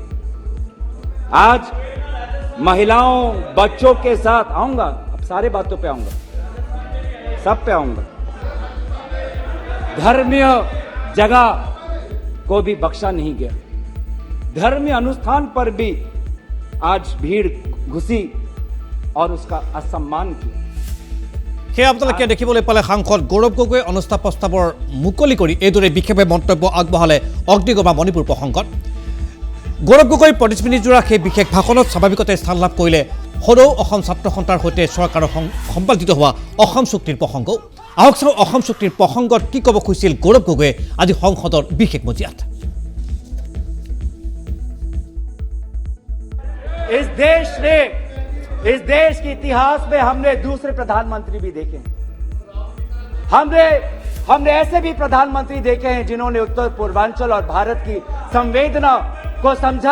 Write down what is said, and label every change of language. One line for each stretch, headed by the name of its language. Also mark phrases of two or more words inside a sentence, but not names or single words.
Hindi: आज महिलाओं, बच्चों के साथ आऊंगा, अब सारे बातों पे आऊंगा, सब पे आऊंगा। धर्मीय जगह को भी बख्शा नहीं गया। धर्मीय अनुष्ठान पर भी आज भीड़ घुसी और उसका असम्मान किया।
Assamese: সেই আপোনালোকে দেখিবলৈ পালে সাংসদ গৌৰৱ গগৈয়ে অনাস্থা প্ৰস্তাৱৰ মুকলি কৰি এইদৰে বিশেষভাৱে মন্তব্য আগবঢ়ালে অগ্নিগমা মণিপুৰ প্ৰসংগত। গৌৰৱ গগৈৰ ৩৫ মিনিটজোৰা সেই বিশেষ ভাষণত স্বাভাৱিকতে স্থান লাভ কৰিলে সদৌ অসম ছাত্ৰ সন্থাৰ সৈতে চৰকাৰৰ সম্পাদিত হোৱা অসম চুক্তিৰ প্ৰসংগও। আহক চাওঁ অসম চুক্তিৰ প্ৰসংগত কি ক'ব খুজিছিল গৌৰৱ গগৈয়ে আজি সংসদৰ বিশেষ মজিয়াত।
Hindi: इस देश के इतिहास में हमने दूसरे प्रधानमंत्री भी देखे हैं। हमने ऐसे भी प्रधानमंत्री देखे हैं जिन्होंने उत्तर पूर्वांचल और भारत की संवेदना को समझा।